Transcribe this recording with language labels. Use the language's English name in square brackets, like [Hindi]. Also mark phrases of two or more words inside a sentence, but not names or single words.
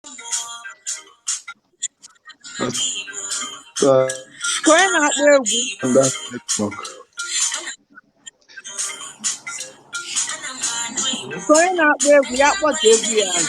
[English] But, [Igbo] uh, Ka onye na-akpọ egwu. [English] on that network. [Igbo] Ka onye na-akpọ egwu, ya kpọtụ egwu ya.